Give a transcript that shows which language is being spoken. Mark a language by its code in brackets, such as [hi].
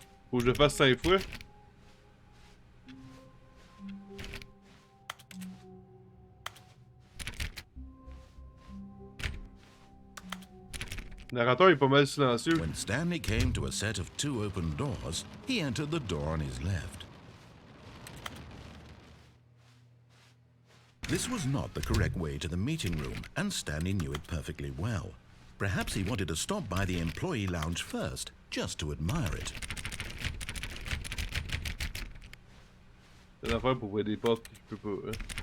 [fr] Faut que je le fasse 5 fois. Le narrateur est pas mal silencieux. [en] When Stanley came to a set of 2 open doors, he entered the door on his left. This was not the correct way to the meeting room, and Stanley knew it perfectly well. Perhaps he wanted to stop by the employee lounge first, just to admire it. [fr] C'est une affaire pour ouvrir des portes que je peux pas, hein.